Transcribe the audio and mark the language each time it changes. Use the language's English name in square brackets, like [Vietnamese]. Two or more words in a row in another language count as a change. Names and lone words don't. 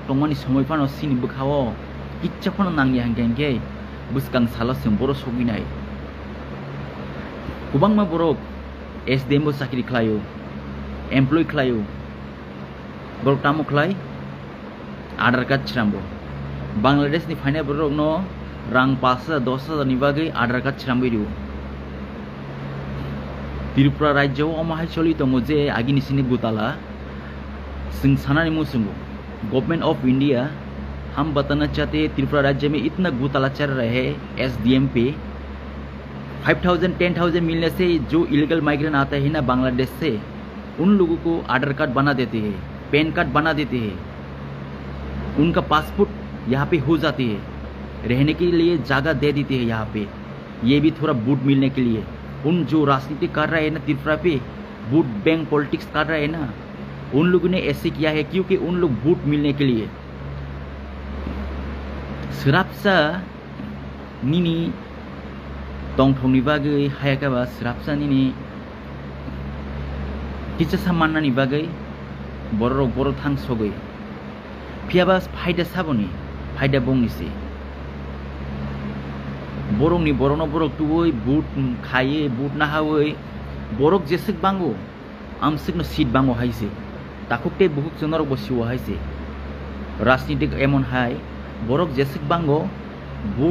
[Kok Borok] tongmani somoy phano sini bukhawo kichcha phano nangni hangke buskang sala sing boro soginai kubangma borok SDM bo sakri khlayo employee khlayo borok tamo khlai aadhar card chrambo Bangladesh ni phainai borok no rang 5,000-10,000 ni bagai aadhar card chrambai dio Tripura rajyo omhai choli tongo je agini sini gutala सिंह सनानी मुसुंगो [English] Government of India [Hindi] हम बताना चाहते हैं त्रिपुरा राज्य में इतना घोटाला चल रहा है SDM पे 5,000 10,000 मिलने से जो [English] illegal migrant [Hindi] आता है ना बांग्लादेश से उन लोगों को आधार कार्ड बना देते हैं पैन कार्ड बना देते हैं उनका पासपोर्ट यहाँ पे हो जाती है रहने के लिए जगह दे देते हैं यहाँ पे ये भी थोड़ा वोट मिलने के लिए उन जो राजनीति कर रहा है ना त्रिपुरा पे [English] vote bank politics [Hindi] कर रहा है ना उन लोगों ने ऐसे किया है क्योंकि उन लोग वोट मिलने के लिए [Kok Borok] सरापसा निनी tongthongni bagai hayakaba srapsani ni kicha samanani bagai borok boro thang sogoi phiaba phaida saboni phaida bongnisi borokni borono borok tuoi boot khaye boot na hawoi borok jesik bango amsikno seat bango haise takukte buhuk jonor bosiwa haise rajnitik emon hai borok jesik bango boot